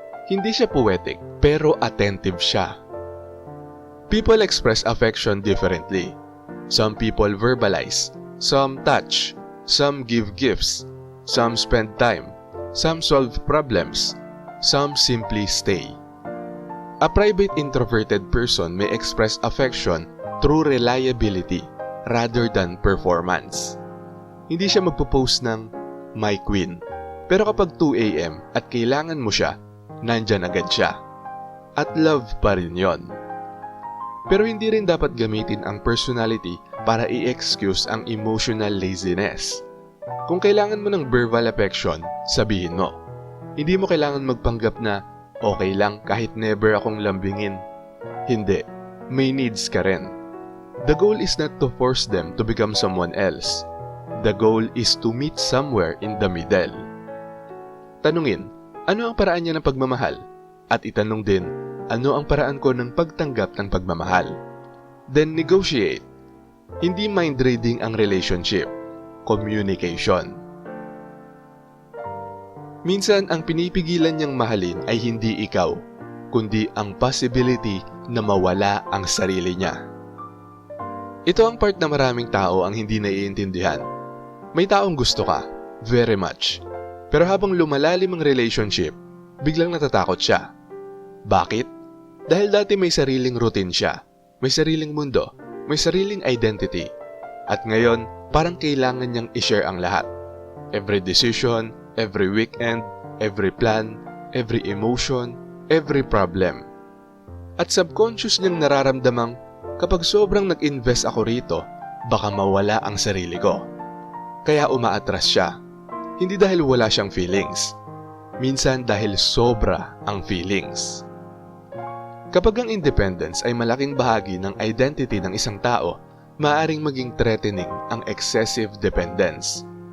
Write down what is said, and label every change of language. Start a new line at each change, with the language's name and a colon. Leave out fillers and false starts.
Filipino: Hindi siya poetic, pero attentive siya.
English: People express affection differently. Some people verbalize, some touch, some give gifts, some spend time, some solve problems, some simply stay. A private introverted person may express affection through reliability rather than performance.
Filipino: Hindi siya magpo-post ng "My Queen", pero kapag 2 AM at kailangan mo siya, nandyan agad siya. At love pa rin yon. Pero hindi rin dapat gamitin ang personality para i-excuse ang emotional laziness. Kung kailangan mo ng verbal affection, sabihin mo. Hindi mo kailangan magpanggap na okay lang kahit never akong lambingin. Hindi, may needs ka rin.
English: The goal is not to force them to become someone else. The goal is to meet somewhere in the middle.
Filipino: Tanungin, ano ang paraan niya ng pagmamahal? At itanong din, ano ang paraan ko ng pagtanggap ng pagmamahal?
English: Then negotiate.
Filipino: Hindi mind reading ang relationship, communication. Minsan ang pinipigilan niyang mahalin ay hindi ikaw, kundi ang possibility na mawala ang sarili niya. Ito ang part na maraming tao ang hindi naiintindihan. May taong gusto ka,
English: very much.
Filipino: Pero habang lumalalim ang relationship, biglang natatakot siya. Bakit? Dahil dati may sariling routine siya, may sariling mundo, may sariling identity. At ngayon, parang kailangan niyang i-share ang lahat.
English: Every decision, every weekend, every plan, every emotion, every problem.
Filipino: At subconscious niyang nararamdamang kapag sobrang nag-invest ako rito, baka mawala ang sarili ko. Kaya umaatras siya. Hindi dahil wala siyang feelings. Minsan dahil sobra ang feelings. Kapag ang independence ay malaking bahagi ng identity ng isang tao, maaaring maging threatening ang excessive dependence.